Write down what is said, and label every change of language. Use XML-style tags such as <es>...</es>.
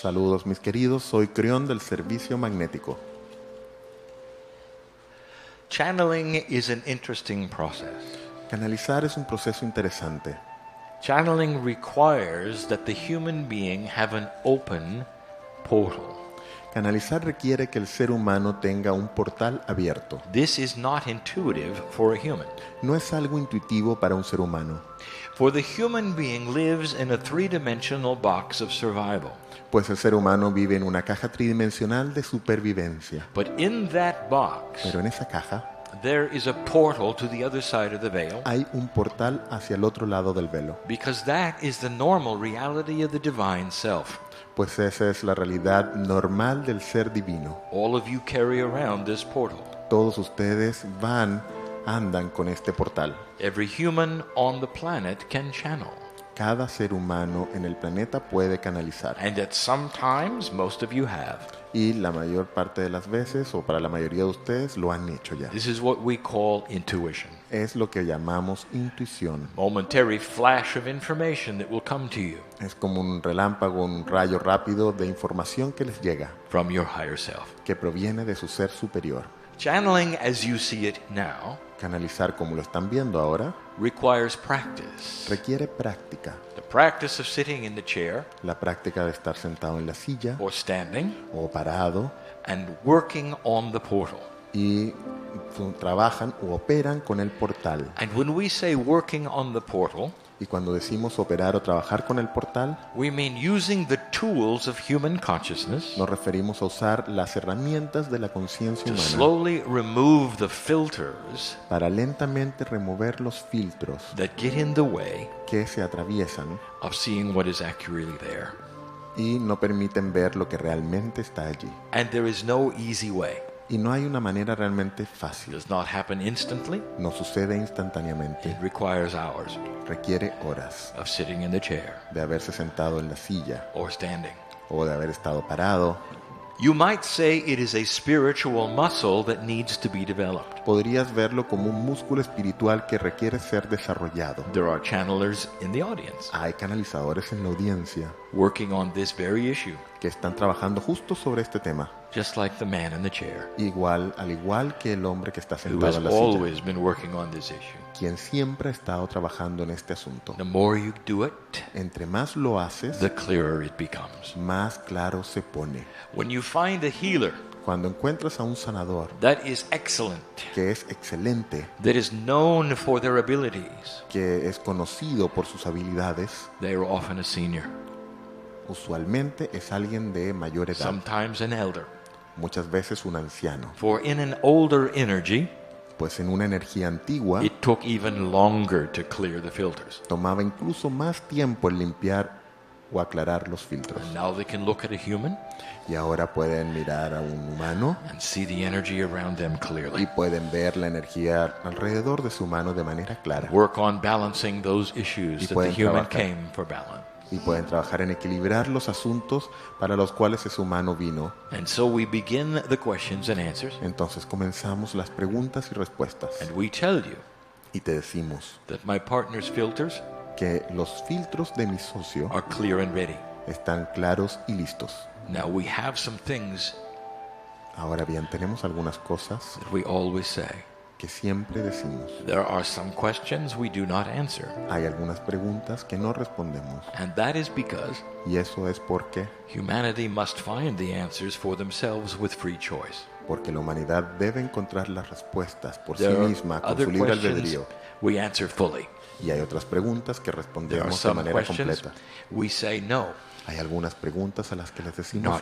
<es>Saludos mis queridos, soy Kryon del Servicio Magnético.</es> <en>Channeling is an interesting process.</en> <es>Canalizar es un proceso interesante.</es> <en>Channeling requires that the human being have an open portal.</en> <es>Canalizar requiere que el ser humano tenga un portal abierto.</es> <en>This is not intuitive for a human.</en> <es>No es algo intuitivo para un ser humano,</es> <en>For the human being lives in a three-dimensional box of survival.</en> <es>pues el ser humano vive en una caja tridimensional de supervivencia.</es> <en>But in that box,</en> <es>Pero en esa caja</es> <en>there is a portal to the other side of the veil,</en> <es>hay un portal hacia el otro lado del velo,</es> <en>because that is the normal reality of the divine self.</en> <es>pues esa es la realidad normal del ser divino.</es> <en>All of you carry around this portal.</en> <es>Todos ustedes andan con este portal.</es> <en>Every human on the planet can channel.</en> <es>Cada ser humano en el planeta puede canalizar.</es> <en>And at some times, most of you have.</en> <es>Y la mayor parte de las veces, o para la mayoría de ustedes, lo han hecho ya.</es> <en>This is what we call intuition.</en> <es>Es lo que llamamos intuición.</es> <en>Momentary flash of information that will come to you</en> <es>Es como un relámpago, un rayo rápido de información que les llega,</es> <en>from your higher self.</en> <es>que proviene de su ser superior.</es> <en>Channeling as you see it now</en> <es>Canalizar como lo están viendo ahora</es> <en>requires practice.</en> <es>requiere práctica.</es> <en>The practice of sitting in the chair</en> <es>La práctica de estar sentado en la silla</es> <en>or standing</en> <es>o parado</es> <en>and working on the portal.</en> <es>y trabajan u operan con el portal.</es> <en>And when we say working on the portal,</en> <es>Y cuando decimos operar o trabajar con el portal,</es> <en>we mean using the tools of human consciousness</en> <es>nos referimos a usar las herramientas de la conciencia</es> <en>to</en> <es>humana</es> <en>slowly remove the filters</en> <es>para lentamente remover los filtros</es> <en>that get in the way</en> <es>que se atraviesan</es> <en>of seeing what is accurately there.</en> <es>y no permiten ver lo que realmente está allí.</es> <en>And there is no easy way.</en> <es>Y no hay una manera realmente</es> <en>It</en> <es>fácil.</es> <en>does not happen instantly.</en> <es>No sucede instantáneamente.</es> <en>It requires hours</en> <es>Requiere horas</es> <en>of sitting in the chair</en> <es>de haberse sentado en la silla</es> <en>or standing.</en> <es>o de haber estado parado.</es> <en>You might say it is a spiritual muscle that needs to be developed.</en> <es>Podrías verlo como un músculo espiritual que requiere ser desarrollado.</es> <en>There are channelers in the audience</en> <es>Hay canalizadores en la audiencia</es> <en>working on this very issue,</en> <es>que están trabajando justo sobre este tema.</es> <en>just like the man in the chair</en> <es>Al igual que el hombre que está</es> <en>who</en> <es>sentado</es> <en>has</en> <es>en la silla,</es> <en>always been working on this issue.</en> <es>quien siempre ha estado trabajando en este asunto.</es> <en>The more you do it,</en> <es>Entre más lo haces,</es> <en>the clearer it becomes.</en> <es>más claro se pone.</es> <en>When you find a healer</en> <es>Cuando encuentras a un sanador</es> <en>that is excellent,</en> <es>que es excelente,</es> <en>that is known for their abilities,</en> <es>que es conocido por sus habilidades,</es> <en>they are often a senior,</en> <es>usualmente es alguien de mayor edad,</es> <en>sometimes an elder.</en> <es>muchas veces un anciano,</es> <en>For in an older energy,</en> <es>pues en una energía antigua</es> <en>it took even longer to clear the filters.</en> <es>tomaba incluso más tiempo en limpiar o aclarar los filtros.</es> <en>And now they can look at a human</en> <es>Y ahora pueden mirar a un humano</es> <en>and see the energy around them</en> <es>y</es> <en>clearly.</en> <es>pueden ver la energía alrededor de su mano de manera clara.</es> <en>Work on balancing those issues that the</en> <es>pueden</es> <en>human</en> <es>trabajar.</es> <en>came for balance.</en> <es>Y pueden trabajar en equilibrar los asuntos para los cuales ese humano vino.</es> <en>And so we begin the questions and answers,</en> <es>Entonces comenzamos las preguntas y respuestas.</es> <en>and we tell you</en> <es>Y te decimos</es> <en>that my partner's filters</en> <es>que los filtros de mi socio</es> <en>are clear and ready.</en> <es>están claros y listos.</es> <en>Now we have some things</en> <es>Ahora bien, tenemos algunas cosas</es> <en>that we always say.</en> <es>que siempre decimos.</es> <en>There are some questions we do not answer,</en> <es>Hay algunas preguntas que no respondemos.</es> <en>and that is because</en> <es>Y eso es porque</es> <en>humanity must find the answers for themselves with free choice.</en> <es>la humanidad debe encontrar las respuestas por sí</es> <en>There are</en> <es>misma con</es> <en>other</en> <es>su libre</es> <en>questions</en> <es>albedrío.</es> <en>we answer fully.</en> <es>Y hay otras preguntas que</es> <en>There are</en> <es>respondemos de</es> <en>some</en> <es>manera</es> <en>questions</en> <es>completa.</es> <en>we say no,</en> <es>Hay algunas preguntas a las que les decimos</es>